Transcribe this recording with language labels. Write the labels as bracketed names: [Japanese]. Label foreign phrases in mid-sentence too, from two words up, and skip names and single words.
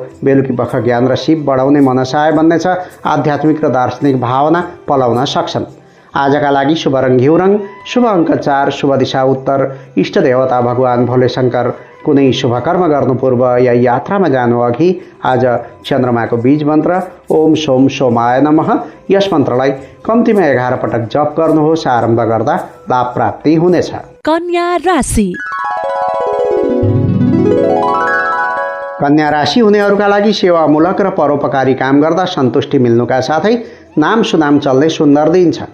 [Nepali] बेलुकी पख ज्ञान र सिप बढाउने मनसाय बन्नेछ। आध्यात्मिक र दार्शनिक भावना पलाउन सक्छन्। आजका लागि शुभ रङ घिउ रङ, शुभ अङ्क 4, शुभ दिशा उत्तर, इष्ट देवता भगवान भोले शङ्कर। कुनै शुभ कर्म गर्नु पूर्व या यात्रामा जानु अघि आज चन्द्रमाको बीज मन्त्र [Sanskrit] ओम सोम सोमाय नमः, [Nepali] यस मन्त्रलाई कम्तीमा 11 पटक जप गर्नुहोस्। आरम्भ गर्दा लाभ प्राप्ति हुनेछ। कन्या राशि। कन्या राशि हुनेहरूका लागि सेवामूलक र परोपकारी काम गर्दा सन्तुष्टि मिल्नुका साथै नाम सुनाम चल्ने सुन्दर दिन छ।